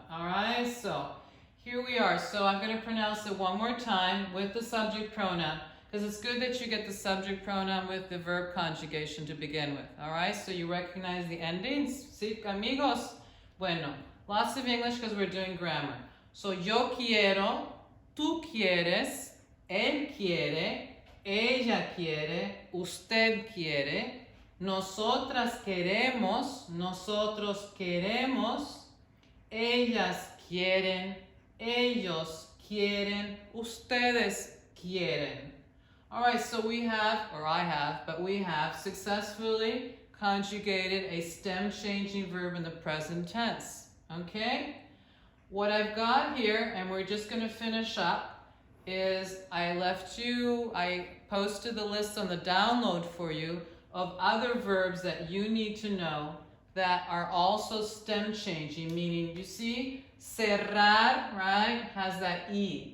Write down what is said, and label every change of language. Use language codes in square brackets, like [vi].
[en] All right, so here we are. So I'm going to pronounce it one more time with the subject pronoun, because it's good that you get the subject pronoun with the verb conjugation to begin with. All right, so you recognize the endings. [es] ¿Sí, amigos? Bueno, [en] lots of English because we're doing grammar. [es] So yo quiero, tú quieres, él quiere, ella quiere, usted quiere, nosotras queremos, nosotros queremos, ellas quieren, ellos quieren, ustedes quieren. [en] All right, so we have, or I have, but we have successfully conjugated a stem changing verb in the present tense. Okay? What I've got here, and we're just going to finish up, is I posted the list on the download for you of other verbs that you need to know that are also stem changing, meaning, you see, cerrar, right, has that E.